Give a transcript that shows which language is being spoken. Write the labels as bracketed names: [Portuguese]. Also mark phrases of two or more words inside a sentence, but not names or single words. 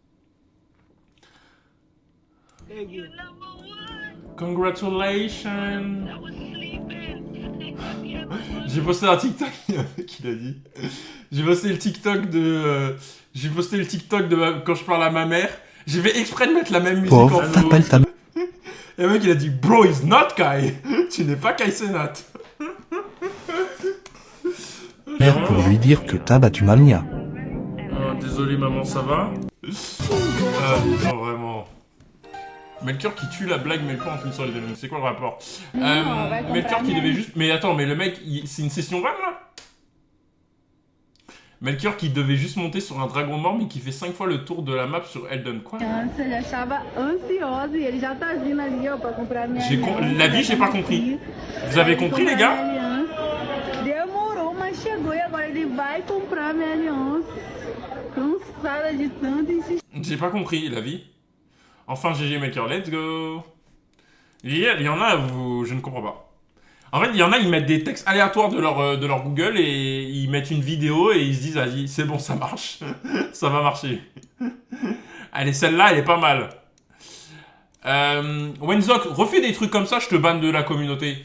[English] Congratulations. [French] J'ai posté un TikTok, il y a un mec qui l'a dit. J'ai posté le TikTok de... quand je parle à ma mère. J'ai fait exprès de mettre la même musique Pauvre, en t'appelles ta Et le mec il a dit [English] Bro is not Kai. [French] Tu n'es pas Kai Cenat. mère pour lui dire que t'as battu Mamia. Désolé maman, ça va? Non, vraiment. Melchior qui tue la blague Melchior en finissant les démons. C'est quoi le rapport? Melchior qui devait juste... Mais attends, mais le mec, c'est une session run là? Melchior qui devait juste monter sur un dragon mort mais qui fait 5 fois le tour de la map sur Elden. Quoi? [Portuguese] Ele achava ansiosa e ele já tá vindo ali, ó, pra comprar minha [French] La vie, j'ai pas compris. Vous avez compris les gars? [Portuguese] Demorou, mas chegou e agora ele vai comprar minha aliança. Cansada de tanto insistir. [French] J'ai pas compris, la vie. Enfin, GG Melchior, [English] let's go. [French] Il y en a, je ne comprends pas. En fait, il y en a, ils mettent des textes aléatoires de leur Google et ils mettent une vidéo et ils se disent, vas-y, c'est bon, ça marche. Ça va marcher. Allez, celle-là, elle est pas mal. Wenzok, refais des trucs comme ça, je te banne de la communauté.